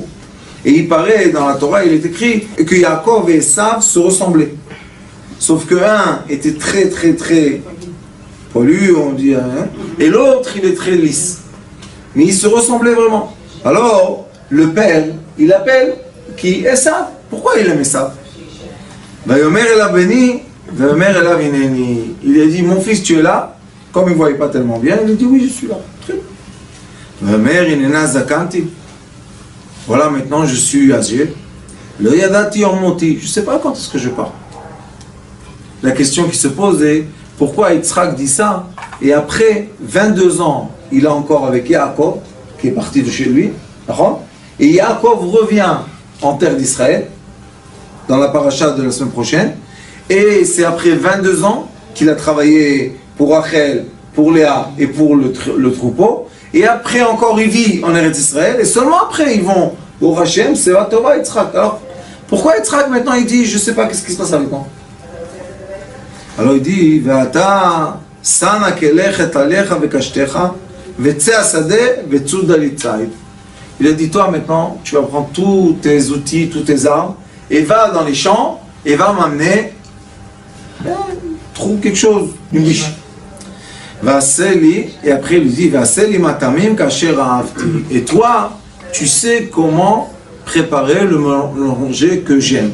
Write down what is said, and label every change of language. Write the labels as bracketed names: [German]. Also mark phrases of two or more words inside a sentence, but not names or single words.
[French] Et il paraît, dans la Torah, il est écrit que Yaakov et Esav se ressemblaient. Sauf que un était très poilu, on dit, hein, et l'autre, il est très lisse. Mais ils se ressemblaient vraiment. Alors, le père, il appelle qui? Esav. Pourquoi il aime Esav? [Hebrew] ויאמר אליו בני, ויאמר אליו הנני. [French] Il a dit, mon fils, tu es là? Comme il ne voyait pas tellement bien, il a dit, oui, je suis là. Très bien. [Hebrew] ויאמר הנה נא זקנתי. [French] Voilà, maintenant je suis âgé. [Hebrew] לא ידעתי יום מותי. [French] Je ne sais pas quand est-ce que je pars. La question qui se pose est pourquoi Yitzhak dit ça? Et après 22 ans, il est encore avec Yaakov, qui est parti de chez lui. Et Yaakov revient en terre d'Israël, dans la paracha de la semaine prochaine. Et c'est après 22 ans qu'il a travaillé pour Rachel, pour Léa et pour le troupeau. Et après encore il vit en [Hebrew] ארץ ישראל, [French] et seulement après ils vont au Hachem, c'est Vatova Yitzhak. Alors, pourquoi Yitzhak maintenant il dit, je ne sais pas qu'est-ce qui se passe avec moi? Alors il dit, [Hebrew] ועתה שא נא כליך תליך וקשתך, וצא השדה וצודה לי ציד. [French] Il a dit, toi maintenant, tu vas prendre tous tes outils, tous tes armes, et va dans les champs, et va m'amener, trouve quelque chose, une biche. Et après il lui dit, et toi, tu sais comment préparer le manger que j'aime.